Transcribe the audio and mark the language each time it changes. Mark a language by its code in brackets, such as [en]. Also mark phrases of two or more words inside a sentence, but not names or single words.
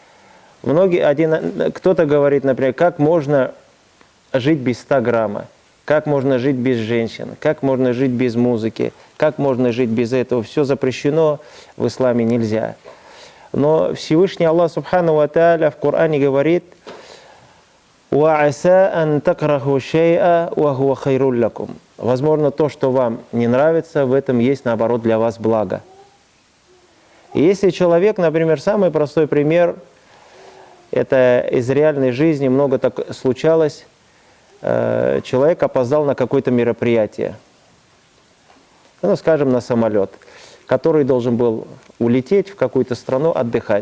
[ru] Кто-то говорит, например, как можно жить без 100 грамма, как можно жить без женщин, как можно жить без музыки, как можно жить без этого. Все запрещено, в исламе нельзя. Но Всевышний Аллах [ar] سبحانه وتعالى [ru] в Коране говорит: [ar] «وعسى أن تكرهوا شيئا وهو خير لكم». [ru] Возможно, то, что вам не нравится, в этом есть, наоборот, для вас благо. И если человек, например, самый простой пример, это из реальной жизни, много так случалось, человек опоздал на какое-то мероприятие, ну, скажем, на самолет, который должен был улететь в какую-то страну отдыхать.